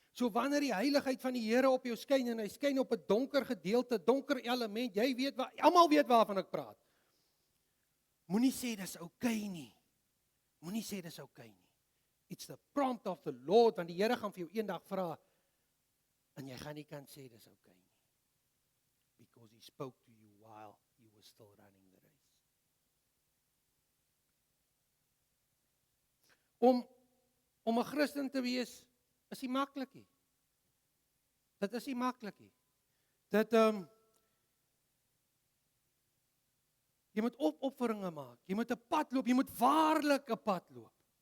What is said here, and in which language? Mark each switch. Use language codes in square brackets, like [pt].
[af] So wanneer die heiligheid van die Here op jou skyn en hy skyn op 'n donker gedeelte, donker element, jy weet almal weet waarvan ek praat. Moenie sê dis oukei nie. Moenie sê dis oukei nie. [en] It's the prompt of the Lord, [af] want die Here gaan vir jou eendag vra en jy gaan nie kan sê dis oukei nie. [en] Because he spoke to you while you were still running the race. [af] Om 'n Christen te wees is nie maklik nie. Dit is nie maklik nie. Jy moet opofferinge maak. Jy moet 'n pad loop, jy moet waarlik 'n pad loop.